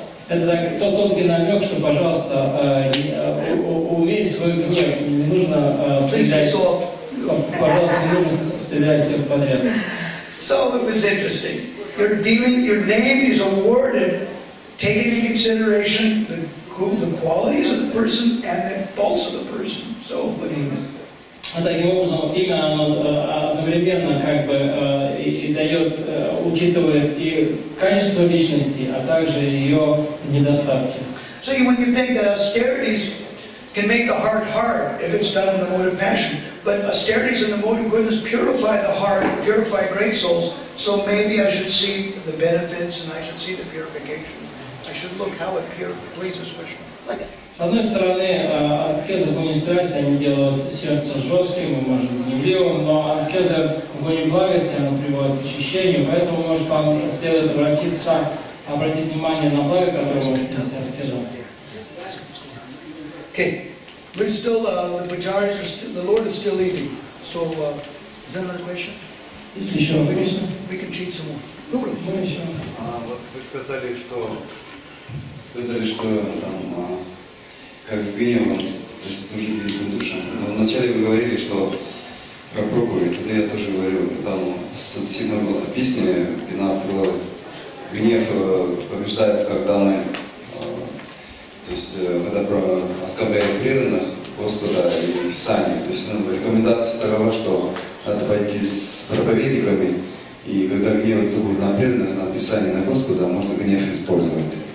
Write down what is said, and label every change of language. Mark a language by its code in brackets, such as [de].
[ru] Это тонкий намек, что, пожалуйста, умей свой гнев. Не нужно стрелять. Пожалуйста, не нужно стрелять всех подряд. [en] So it was interesting. Your name is awarded, taking into consideration the qualities of the person and the pulse of the person. So, [ru] таким образом, имя оно одновременно как бы и дает, учитывает и качество личности, а также ее недостатки. [en] So when you think that austerities can make the heart hard if it's done in the mode of passion, but austerities in the mode of goodness purify the heart, purify great souls. So maybe I should see the benefits and I should see the purification. I should look how it pleases Krishna. Like that. [ru] С одной стороны, аскезы в гуне страсти, они делают сердце жестким и, может быть, гневливым, но аскезы в гуне благости, она приводит к очищению, поэтому, может, вам следует обратить внимание на благо, которое может нести аскеза. [en] Okay, we're still, the Lord is still leading. So, is there another question? [ru] Есть ли еще вопросы? [en] We can cheat some more. [ru] Ну, еще. Вот вы сказали, что там, как с гневом, то есть служить великим душам. Но вначале вы говорили, что про проповедь, это я тоже говорил, там в 7 песне, 15 главы, гнев побеждается, когда мы, то есть когда оскорбляем преданных Господа и Писания. То есть рекомендация такова, что надо пойти с проповедниками, и когда гневаться будет на преданных, на Писание, на Господа, можно гнев использовать.